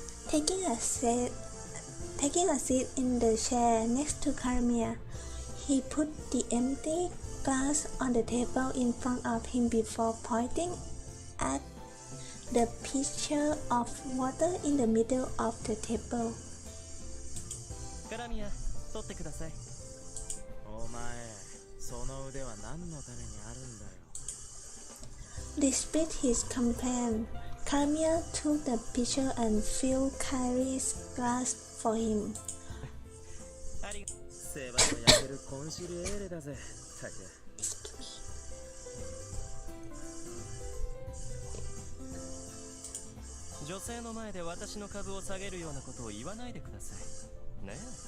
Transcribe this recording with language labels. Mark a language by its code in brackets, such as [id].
[en] Taking a seat in the chair next to Caramia, he put the empty glass on the table in front of him before pointing at the pitcher of water in the middle of the table. [ja] カラミア取ってくださいお前その腕は何のためにあるんだよ [en] Despite his complaint, Caramia took the pitcher and filled Kyrie's glass for him. [ja] ありが世話の焼けるコンシリエーレだぜたく [en] Excuse me. [ja] 女性の前で私の株を下げるようなことを言わないでくださいねえ